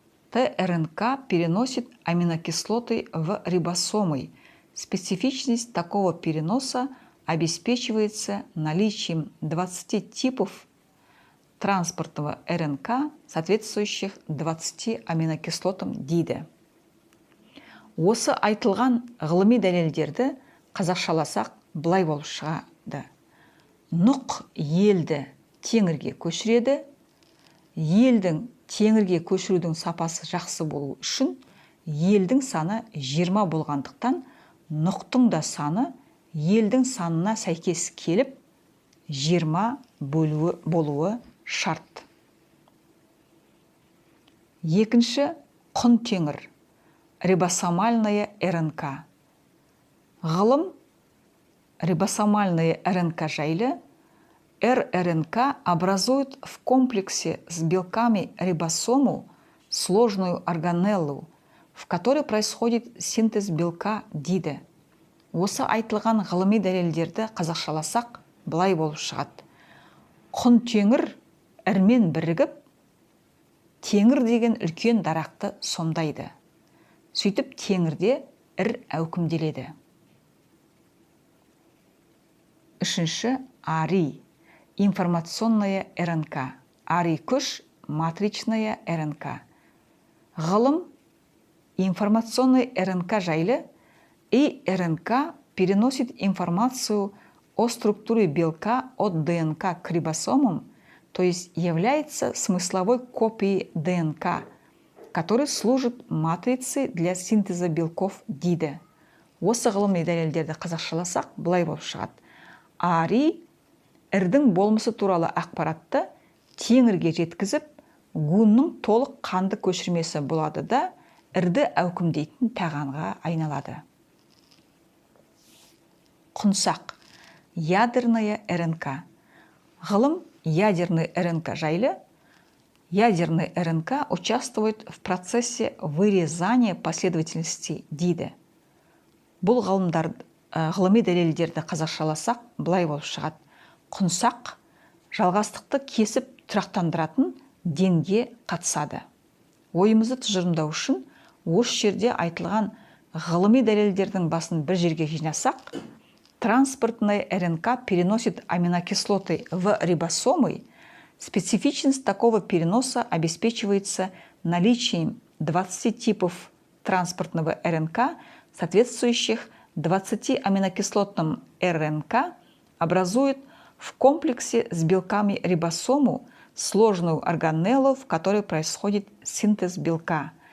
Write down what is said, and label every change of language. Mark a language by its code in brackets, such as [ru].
[ru] ТРНК переносит аминокислоты в рибосомы. Специфичность такого переноса обеспечивается наличием 20 типов транспортного РНК, соответствующих 20 аминокислотам [kk] дейді. Осы айтылған ғылыми дәлелдерді қазақшаласақ былай болып шығады. Нұқ елді теңірге көшіреді. Елдің теңірге көшірудің сапасы жақсы болу үшін елдің саны 20 болғандықтан нұқтың да саны елдің санына сәйкес келіп 20 болуы шарт. Екінші, құн теңір. [ru] Рибосомальная РНК. [kk] Ғылым [ru] рибосомальная РНК [kk] жайлы. [ru] РНК образует в комплексе с белками рибосому сложную органеллу, в которой происходит синтез белка [kk] дейді. Осы айтылған ғылыми дәлелдерді қазақшаласақ былай болып шығады. Құн теңір ірмен бірігіп, теңір деген үлкен дарақты сомдайды. Сөйтіп теңірде ір әукімделеді. Үшінші, ари. [ru] Информационная РНК. [kk] Ари күш, [ru] матричная РНК. [kk] Ғылым [ru] информационный РНК [kk] жайлы. [ru] И РНК переносит информацию о структуре белка от ДНК к рибосомам, то есть является смысловой копией ДНК, который служит матрицей для синтеза белков [kk] дейді. Осы ғылыми дәлелдерді қазақшаласақ былай болып шығады. Ари ірдің болмысы туралы ақпаратты теңірге жеткізіп, гунның толық қанды көшірмесі болады да, ірді әукімдейтін тағанға айналады. Құнсақ. [ru] Ядерная РНК. [kk] Ғылым [ru] ядерный РНК [kk] жайлы. [ru] Ядерный РНК участвует в процессе вырезания последовательностей [kk] дейді. Бұл ғылыми дәлелдерді қазақшаласақ былай болып шығады. Құнсақ жалғастықты кесіп тұрақтандыратын денге қатысады. Ойымызды тұжырымдау үшін осы жерде айтылған ғылыми дәлелдердің басын бір жерге жинасақ, [ru] транспортная РНК переносит аминокислоты в рибосомы. Специфичность такого переноса обеспечивается наличием 20 типов транспортного РНК, соответствующих 20 аминокислотным РНК, образует в комплексе с белками рибосому сложную органеллу, в которой происходит синтез белка.